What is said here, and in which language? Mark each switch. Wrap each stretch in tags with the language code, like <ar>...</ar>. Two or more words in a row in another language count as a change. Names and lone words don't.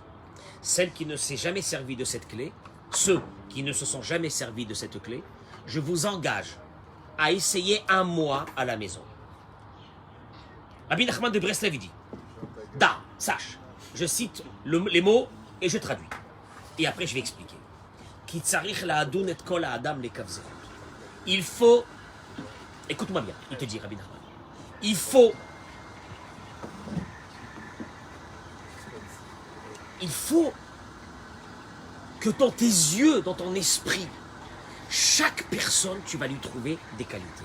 <fr>Celles qui ne s'est jamais servi de cette clé, ceux qui ne se sont jamais servis de cette clé, je vous engage a essayé un mois à la maison. Rabbi Nachman de Breslev dit, Da, sache, je cite les mots et je traduis. Et après je vais expliquer.</fr> <he>כי צריך לדון את כל האדם לכף זכות.</he> <fr>Il faut, écoute-moi bien, il te dit Rabbi Nachman, il faut que dans tes yeux, dans ton esprit, chaque personne, tu vas lui trouver des qualités.</fr>